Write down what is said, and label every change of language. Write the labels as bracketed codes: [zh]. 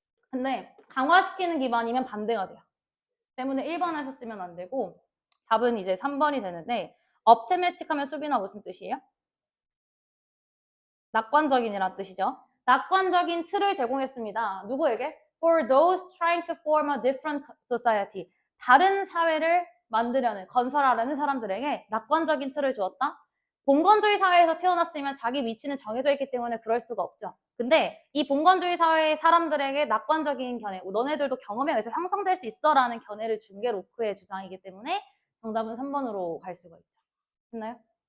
[ko] 근데 강화시키는 기반이면 반대가 돼요. 때문에 1번 하셨으면 안 되고 답은 이제 3번이 되는데 optimistic 하면 수빈아 무슨 뜻이에요? 낙관적인이란 뜻이죠. 낙관적인 틀을 제공했습니다. 누구에게? [en] For those trying to form a different society. [ko] 다른 사회를 만들려는, 건설하려는 사람들에게 낙관적인 틀을 주었다. 봉건주의 사회에서 태어났으면 자기 위치는 정해져 있기 때문에 그럴 수가 없죠. 근데 이 봉건주의 사회의 사람들에게 낙관적인 견해, 너네들도 경험에 의해서 형성될 수 있어라는 견해를 준 게 로크의 주장이기 때문에 정답은 3번으로 갈 수가 있죠. 됐나요?